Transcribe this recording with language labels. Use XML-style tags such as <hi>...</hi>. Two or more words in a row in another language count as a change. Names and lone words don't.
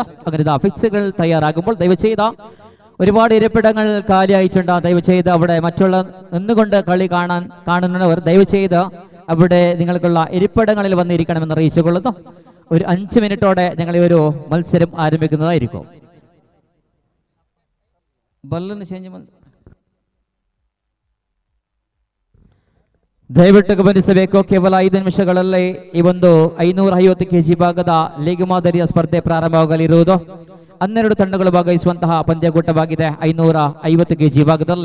<ml>അങ്ങനെ ഇതാ ഫിക്സുകൾ തയ്യാറാകുമ്പോൾ ദയവുചെയ്ത ഒരുപാട് ഇരിപ്പിടങ്ങൾ കാലിയായിട്ടുണ്ട്. ദയവുചെയ്ത് അവിടെ മറ്റുള്ള നിന്നുകൊണ്ട് കളി കാണുന്നവർ ദയവുചെയ്ത് അവിടെ നിങ്ങൾക്കുള്ള ഇരിപ്പിടങ്ങളിൽ വന്നിരിക്കണമെന്ന് അറിയിച്ചുകൊള്ളുന്നു. ഒരു 5 മിനിറ്റോടെ ഞങ്ങൾ ഈ ഒരു മത്സരം ആരംഭിക്കുന്നതായിരിക്കും.</ml> <kn>ಬಲ್ಲನ್ನು ಚೇಂಜ್ ಮಾಡಿ ದಯವಿಟ್ಟು ಗಮನಿಸಬೇಕು. ಕೇವಲ 5 ನಿಮಿಷಗಳಲ್ಲಿ ಈ ಒಂದು 550 kg ಭಾಗದ ಲೀಗ್ ಮಾದರಿಯ ಸ್ಪರ್ಧೆ ಪ್ರಾರಂಭವಾಗಲಿರುವುದು. 12 ತಂಡಗಳು ಭಾಗವಹಿಸುವಂತಹ ಪಂದ್ಯಕೂಟವಾಗಿದೆ 550 kg ಭಾಗದಲ್ಲಿ.</kn>